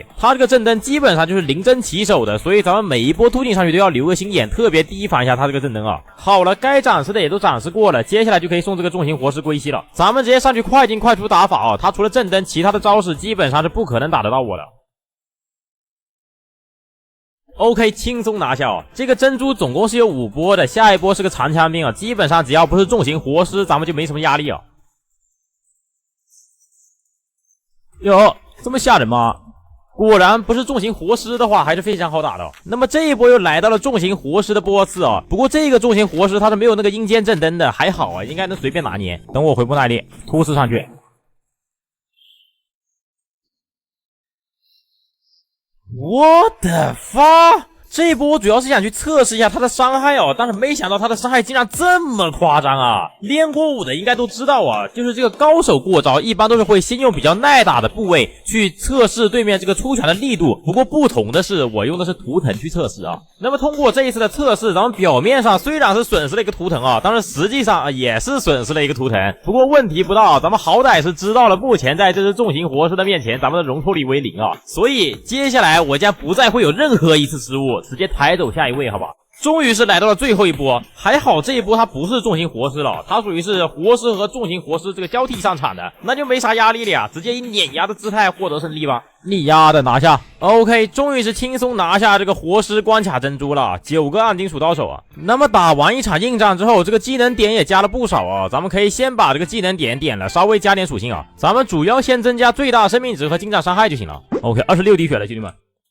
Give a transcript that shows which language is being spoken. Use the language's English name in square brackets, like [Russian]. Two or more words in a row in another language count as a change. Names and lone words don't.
[Chinese] 他這個震燈基本上就是零針起手的，所以咱們每一波突進上去都要留個心眼，特別提防一下他這個震燈啊。好了，該展示的也都展示過了，接下來就可以送這個重型活屍歸西了。咱們直接上去快進快出打法啊，他除了震燈，其他的招式基本上是不可能打得到我的。OK，輕鬆拿下哦。這個珍珠總共是有5波的，下一波是個長槍兵啊，基本上只要不是重型活屍，咱們就沒什麼壓力啊。喲，這麼嚇人嗎？果然不是重型活屍的話，還是非常好打的哦。那麼這一波又來到了重型活屍的波次啊，不過這個重型活屍它是沒有那個陰間震燈的，還好啊，應該能隨便拿捏。等我回波耐力，突刺上去。 [English] What the fuck？ [Chinese] 這一波主要是想去測試一下他的傷害哦，但是沒想到他的傷害竟然這麼誇張啊！練過武的應該都知道啊，就是這個高手過招一般都是會先用比較耐打的部位去測試對面這個出拳的力度，不過不同的是我用的是图腾去測試啊。那麼通過這一次的測試，咱們表面上雖然是損失了一個圖騰啊，但是實際上也是損失了一個圖騰。不過問題不大，咱們好歹是知道了目前在这只重型活尸的面前咱們的容錯率為0啊，所以接下來我將不再会有任何一次失誤，直接抬走下一位，好吧？終於是來到了最後一波，還好這一波它不是重型活屍了，它屬於是活屍和重型活屍這個交替上場的，那就沒啥壓力了呀，直接以碾壓的姿態獲得勝利吧。你丫的拿下 ！OK，終於是輕鬆拿下這個活屍關卡珍珠了，9個暗金屬刀手啊。那麼打完一場硬仗之後，這個技能點也加了不少啊，咱們可以先把這個技能點點了，稍微加點屬性啊。咱們主要先增加最大生命值和近戰傷害就行了。OK， 26滴血了，兄弟們。